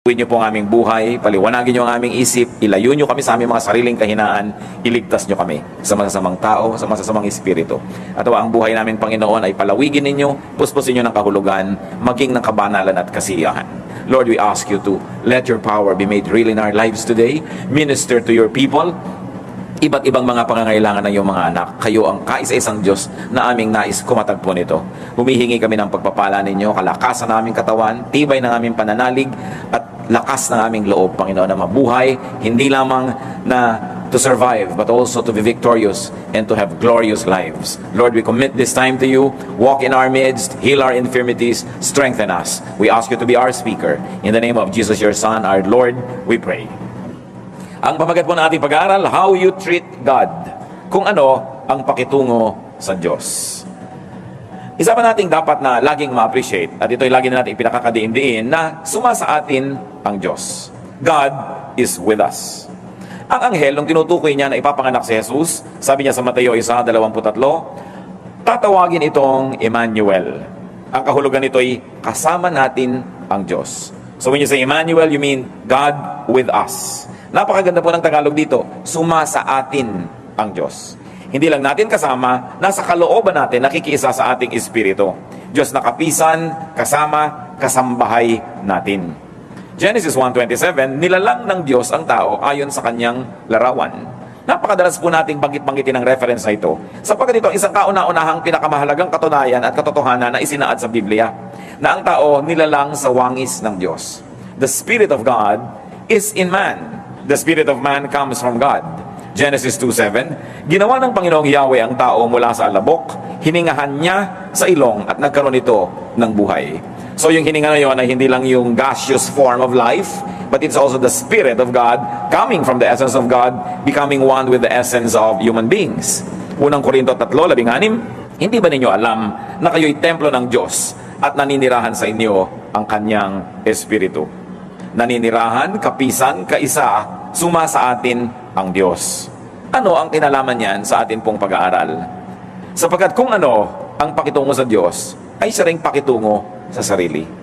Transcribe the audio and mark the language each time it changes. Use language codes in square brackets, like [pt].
[tl] Paliwanagin niyo po ang aming buhay, paliwanagin niyo ang aming isip, ilayo niyo kami sa aming mga sariling kahinaan, iligtas niyo kami sa masasamang tao, sa masasamang espiritu. At ang buhay namin, Panginoon, ay palawigin ninyo, puspusin niyo ng kahulugan, maging ng kabanalan at kasiyahan. [en] Lord, we ask you to let your power be made real in our lives today. Minister to your people. [tl] Iba't ibang mga pangangailangan ng iyong mga anak. Kayo ang kaisa-isang Diyos na aming nais kumatagpo nito. Humihingi kami ng pagpapala ninyo, kalakasan ng aming katawan, tibay ng aming pananalig, at lakas ng aming loob, Panginoon, na mabuhay, hindi lamang na [en] to survive, but also to be victorious and to have glorious lives. Lord, we commit this time to you. Walk in our midst, heal our infirmities, strengthen us. We ask you to be our speaker. In the name of Jesus, your Son, our Lord, we pray. [tl] Ang pamagat po ng ating pag-aaral, [en] how you treat God. [tl] Kung ano ang pakitungo sa Diyos. Isa pa nating dapat na laging ma-appreciate, at ito'y lagi na natin ipinakakadiin-diin, na sumasa atin ang Diyos. [en] God is with us. [tl] Ang anghel, nung tinutukoy niya na ipapanganak si Jesus, sabi niya sa Mateo 1:23, tatawagin itong Emmanuel. Ang kahulugan nito'y kasama natin ang Diyos. [en] So when you say Emmanuel, you mean God with us. [tl] Napakaganda po ng Tagalog dito, sumasa atin ang Diyos. Hindi lang natin kasama, nasa kalooban natin, nakikiisa sa ating espiritu. Diyos na kapisan, kasama, kasambahay natin. Genesis 1:27, nilalang ng Diyos ang tao ayon sa kanyang larawan. Napakadalas po nating banggit-banggitin ang reference na ito, sapagkat ito ang isang kauna-unahang pinakamahalagang katunayan at katotohanan na isinaad sa Biblia, na ang tao nilalang sa wangis ng Diyos. [en] The Spirit of God is in man. The spirit of man comes from God. [tl] Genesis 2:7, ginawa ng Panginoong Yahweh ang tao mula sa alabok, hiningahan niya sa ilong at nagkaroon ito ng buhay. [en] So [tl] yung hininga na yun ay hindi lang yung [en] gaseous form of life, but it's also the Spirit of God coming from the essence of God, becoming one with the essence of human beings. [tl] Unang Korinto 3:16, hindi ba ninyo alam na kayo'y templo ng Diyos at naninirahan sa inyo ang kanyang espiritu? Naninirahan, kapisan, kaisa, sumasa atin ang Diyos. Ano ang kinalaman niyan sa atin pong pag-aaral? Sapagkat kung ano ang pakitungo sa Diyos, ay siya ring pakitungo sa sarili.